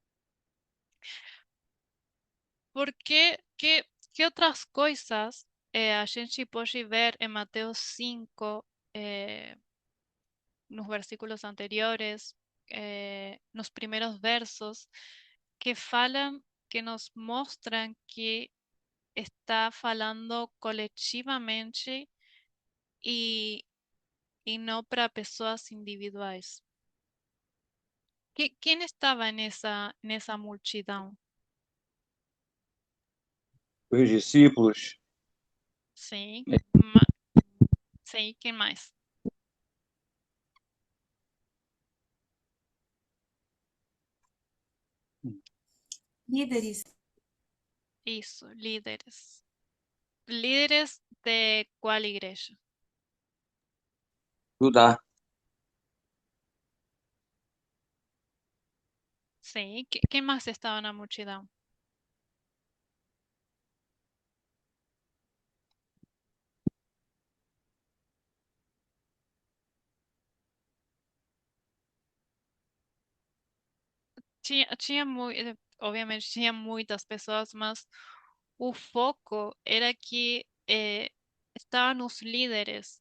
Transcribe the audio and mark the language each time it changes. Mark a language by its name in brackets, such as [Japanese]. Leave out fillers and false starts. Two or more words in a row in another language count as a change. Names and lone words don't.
[Portuguese] Porque que outras coisas a gente pode ver em Mateus 5, nos versículos anteriores, nos primeiros versos, que falam, que nos mostram que está falando coletivamente [Spanish] y, y no [Portuguese] para pessoas individuais. [Spanish] ¿Quién estaba en esa multidão? [Portuguese] Os discípulos, [Spanish] Sí, ma- sí, ¿quién más? Líderes. [Portuguese] Isso, líderes. [Spanish] ¿Líderes de cuál igreja? Judá, Sí, ¿quién más estaba en la multidão? [Portuguese] Obviamente tinha muitas pessoas, mas o foco era que estavam os líderes.